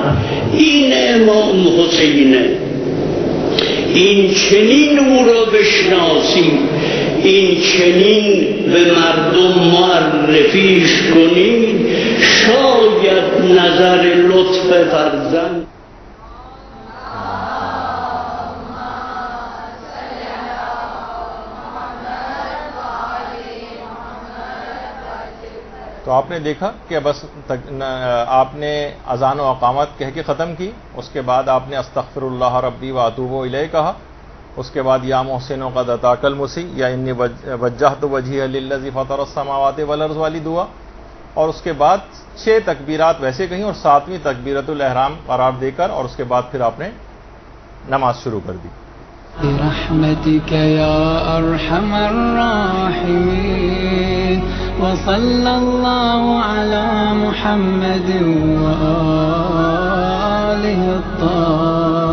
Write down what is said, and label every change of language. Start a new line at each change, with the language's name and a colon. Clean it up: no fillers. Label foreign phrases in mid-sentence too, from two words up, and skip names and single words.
Persian: این امام حسینه. این چنین او را بشناسیم، این چنین به مردم معرفیش کنید، شاید نظر لطف فرزند.
Urdu: تو آپ نے دیکھا کہ بس آپ نے اذان و اقامت کہہ کے ختم کی، اس کے بعد آپ نے
Arabic: استغفر اللہ ربی و اتوب الیہ
Urdu: کہا، اس کے بعد
Arabic: یا محسن قد اتاک المسی
Urdu: یا
Arabic: انی وجہت وجہی للذی فطر السماوات والارض
Urdu: والی دعا، اور اس کے بعد 6 تکبیرات ویسے کہیں اور 7ویں تکبیرت الاحرام قرار دے کر اور اس کے بعد پھر آپ نے نماز شروع کر دی.
Arabic: برحمتك يا أرحم الراحمين وصلى الله على محمد وآله الطاهرين.